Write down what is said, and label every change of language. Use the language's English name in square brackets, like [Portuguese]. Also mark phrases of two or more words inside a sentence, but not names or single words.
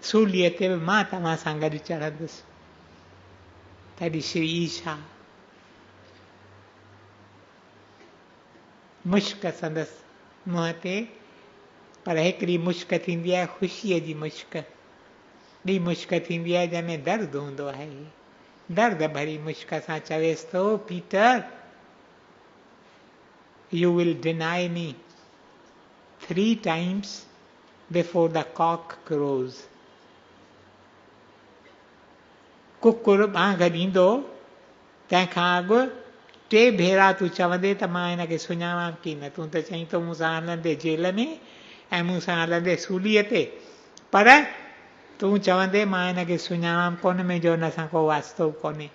[Sindhi] सूलीअ ते बि मां तव्हां सां गॾु चढ़ंदुसि। तॾहिं श्री ईशा मुश्क संदसि मुंहं ते। पर हिकिड़ी मुश्क थींदी आहे ख़ुशीअ जी मुश्क। ॿी मुश्क थींदी आहे जंहिंमें दर्द हूंदो आहे। दर्द भरी मुश्क सां चवेसि थो, [English] Peter you will deny me 3 times before the cock crows। [Sindhi] कुकुर बांग ॾींदो तंहिंखां अॻु 3 भेरा तूं चवंदे त मां हिनखे सुञाणां की न। तूं त चईं तो मूंसां हलंदे जेल में ऐं मूंसां हलंदे सूलीअ ते, पर तूं चवंदे मां हिनखे सुञाणां कोन, मुंहिंजो हिन सां को वास्तो कोन्हे।